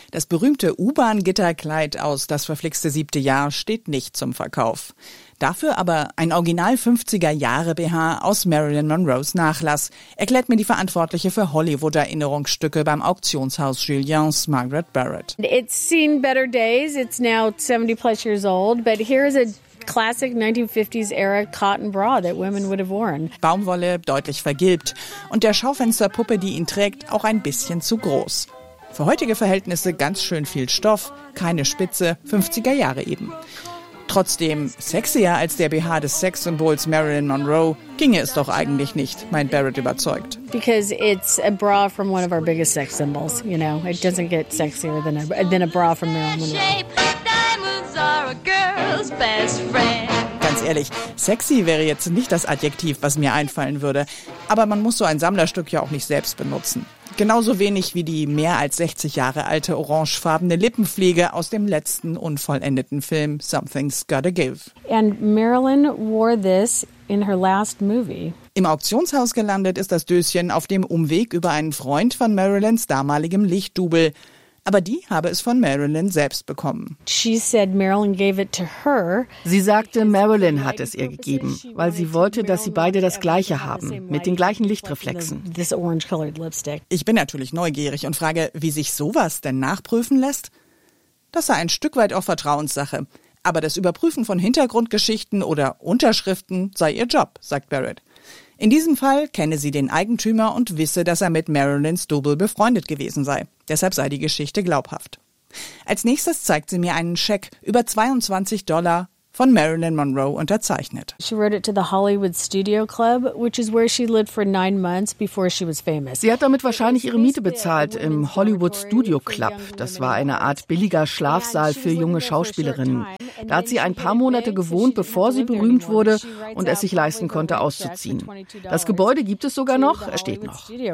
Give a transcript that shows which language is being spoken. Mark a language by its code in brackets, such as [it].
[de] Das berühmte U-Bahn-Gitterkleid aus Das verflixte siebte Jahr steht nicht zum Verkauf. Dafür aber ein Original 50er-Jahre-BH aus Marilyn Monroes Nachlass, erklärt mir die Verantwortliche für Hollywood-Erinnerungsstücke beim Auktionshaus Julien's Margaret Barrett. [en] It's seen better days. It's now 70 plus years old, but here is a classic 1950s-era cotton bra that women would have worn. [de] Baumwolle deutlich vergilbt und der Schaufensterpuppe, die ihn trägt, auch ein bisschen zu groß. Für heutige Verhältnisse ganz schön viel Stoff, keine Spitze, 50er Jahre eben. Trotzdem, sexier als der BH des Sexsymbols Marilyn Monroe ginge es doch eigentlich nicht, meint Barrett überzeugt. [en] Because it's a bra from one of our biggest sex symbols, you know. It doesn't get sexier than a bra from Marilyn Monroe. Diamonds are a girl's best friend. [de] Ganz ehrlich, sexy wäre jetzt nicht das Adjektiv, was mir einfallen würde. Aber man muss so ein Sammlerstück ja auch nicht selbst benutzen. Genauso wenig wie die mehr als 60 Jahre alte orangefarbene Lippenpflege aus dem letzten unvollendeten Film Something's Gotta Give. [en] And Marilyn wore this in her last movie. [de] Im Auktionshaus gelandet ist das Döschen auf dem Umweg über einen Freund von Marilyns damaligem Lichtdubel. Aber die habe es von Marilyn selbst bekommen. [en] She said Marilyn gave it to her. [de] Sie sagte, Marilyn hat es ihr gegeben, weil sie wollte, dass sie beide das Gleiche haben, mit den gleichen Lichtreflexen. Ich bin natürlich neugierig und frage, wie sich sowas denn nachprüfen lässt? Das sei ein Stück weit auch Vertrauenssache. Aber das Überprüfen von Hintergrundgeschichten oder Unterschriften sei ihr Job, sagt Barrett. In diesem Fall kenne sie den Eigentümer und wisse, dass er mit Marilyn's Double befreundet gewesen sei. Deshalb sei die Geschichte glaubhaft. Als nächstes zeigt sie mir einen Scheck über $22 von Marilyn Monroe unterzeichnet. [en] She wrote it to the Hollywood Studio Club, which is where she lived for 9 months before she was famous. [de] Sie hat damit wahrscheinlich ihre Miete bezahlt im Hollywood Studio Club. Das war eine Art billiger Schlafsaal für junge Schauspielerinnen. Da hat sie ein paar Monate gewohnt, bevor sie berühmt wurde und es sich leisten konnte, auszuziehen. Das Gebäude gibt es sogar noch, es steht noch.